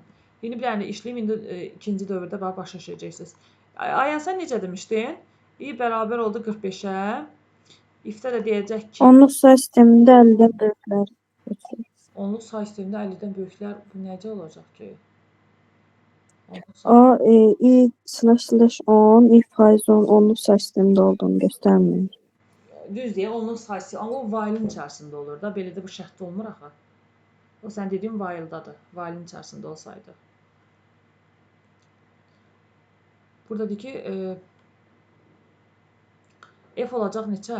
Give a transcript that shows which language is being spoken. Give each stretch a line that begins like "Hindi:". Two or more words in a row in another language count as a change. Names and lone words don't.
Azerbaijani: İndi bir dənə işləyim, indi ikinci dövrdə bax başa düşəcəksiniz. Ayan sən necə demişdin? I bərabər oldu 45-ə. İfdə də deyəcək ki, Onluq say sistemində 50-dən böyüklər götürür. onluq say sistemində 50-dən böyüklər bu necə olacaq ki? A, i/10, i/10 onluq say sistemində olduğunu göstərmir. Düz deyə onluq sayısı, amma o while-in içərisində olur da, belə də bu şərtdə olmur axı. O sən dediyin while-dadır, while-in içərisində olsaydı. Buradakı ki, f olacaq neçə?